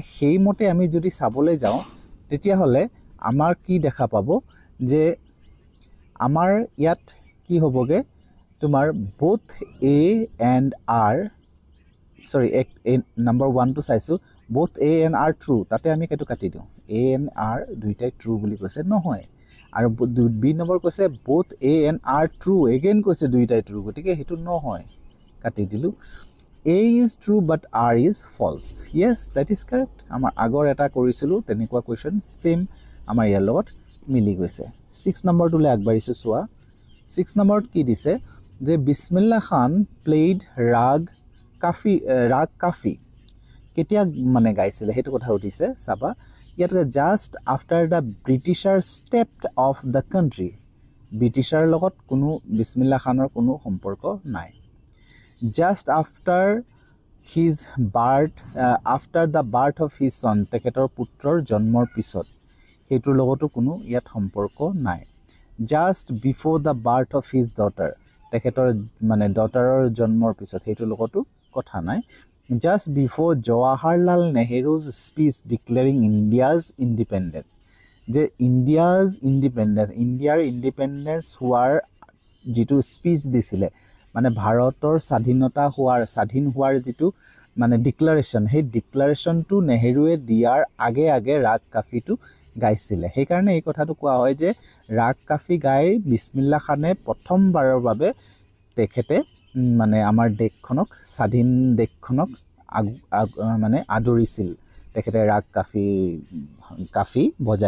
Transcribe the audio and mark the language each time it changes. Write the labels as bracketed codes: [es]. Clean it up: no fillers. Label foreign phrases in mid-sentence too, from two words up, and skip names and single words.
[as] সেই মতে আমি যদি চাবলৈ যাও তেতিয়া হলে আমাৰ কি দেখা পাব যে আমাৰ ইয়াত কি হ'বগে তোমাৰ [en] both a and r sorry number 1 to [as] চাইছো [en] both a and r [as] true তাতে আমি কেটো কাটি দিও [en] a and r [as] দুইটাই true বুলি কৈছে নহয় আৰু বি নম্বৰ কৈছে [en] both a and r true [as] again কৈছে দুইটাই true গতিকে হেতু নহয় কাটি দিলু [en] a is true but r is false yes that is correct [as] আমাৰ আগৰ এটা কৰিছিলো তেনেকুৱা কোৱেশ্চন সেম আমাৰ ইয়াৰ লগত মিলি গৈছে 6 নম্বৰটোলে আগবাৰিছো সোৱা 6 নম্বৰত কি দিছে যে বিসমিল্লাহ খান played rag kafi কেতিয়া মানে গাইছিল হেতু কথা উঠিছে সাবা ইয়াত [en] just after the Britishers stepped off the country [as] ব্ৰিটিছাৰ লগত কোনো বিসমিল্লাহ খানৰ কোনো সম্পৰ্ক নাই [en] just after the birth of his son [as] তেখেতৰ পুত্ৰৰ জন্মৰ পিছত হেতুৰ লগতো কোনো ইয়াত সম্পৰ্ক নাই [en] just before the birth of his daughter [as] তেখেতৰ মানে ডটাৰৰ জন্মৰ পিছত হেতুৰ লগতো কথা নাই [en] just before Jawaharlal Nehru's speech declaring India's [as] independence যে [en] India's independence [as] হোৱাৰ যেটো স্পিচ দিছিলে মানে ভাৰতৰ স্বাধীন হোৱাৰ যেটো মানে ডিক্লাৰেশন সেই ডিক্লাৰেশনটো নেহেৰুৱে দিয়াৰ আগে ৰাগ কাফিটো গাইছিলে সেই কাৰণে এই কথাটো কোৱা হয় যে ৰাগ কাফি গাই বিসমিল্লাহ খানে প্ৰথমবাৰৰ বাবে তেখেতে মানে আমাৰ দেশখনক স্বাধীন দেশখনক মানে আদৰিছিল তেখেতে ৰাগ কাফি বজাই